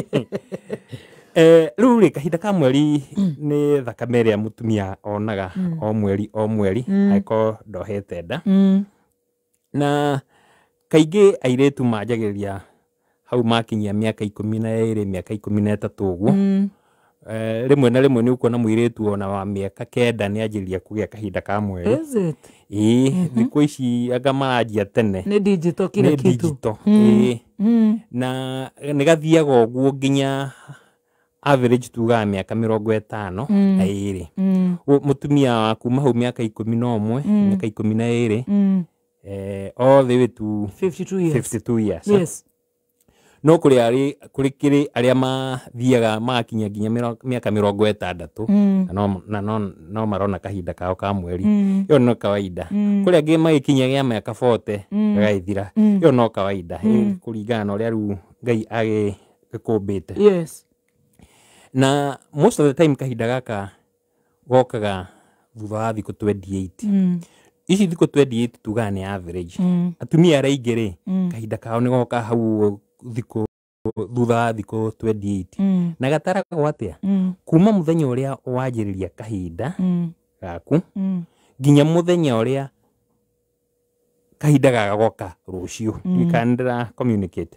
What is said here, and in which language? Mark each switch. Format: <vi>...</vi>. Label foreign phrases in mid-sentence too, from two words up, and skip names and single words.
<ki>Rĩu rĩ kahinda ka mweri nĩ thakame ĩrĩa mũtumia onaga o mweri angĩkorwo ndohete nda. Na kaingĩ airĩtu manjagĩrĩria hau makinyia mĩaka 12 mĩaka 13 ũguo. Rĩmwe na rĩmwe nĩ ũkuona mũirĩtu ona wa mĩaka 9 nĩ anjĩrĩria kũgĩa kahinda ka mweri.</ki> <en>Is it?</en> <ki>Thikũ ici anga maranjia tene. Nĩ digital</ki> <sw>kila kitu.</sw> <ki>Na nĩ gathiaga ũguo nginya average tugaga mĩaka 50 na 2. Mũtumia wa kuma hau mĩaka 11 mĩaka 12</ki> <en>all the way to 52 years. Yes.</en> <ki>No kũrĩ arĩa mathiaga makinya nginya mĩaka 60 na no marona kahinda kao ka mweri. Yo no kawaida. Kũrĩ angĩ magĩkinya gĩa mĩaka 40 gagaithira. Yo no kawaida. Kũringana na ũrĩa rĩu Ngai agĩkũmbĩte.</ki> <en>Yes.</en> <ki>Na</ki> <en>most of the time</en> <ki>kahinda gaka gokaga thutha wa thikũ 28. Ici thikũ 28 tugaga nĩ average. Atumia arĩa aingĩ rĩ kahinda kao nĩ goka hau thikũ thutha wa thikũ 28 na gataragwo atia kuma muthenya ũrĩa wanjĩrĩria kahinda gaku nginya muthenya ũrĩa kahinda gagoka rũciũ ikandira communicate</ki>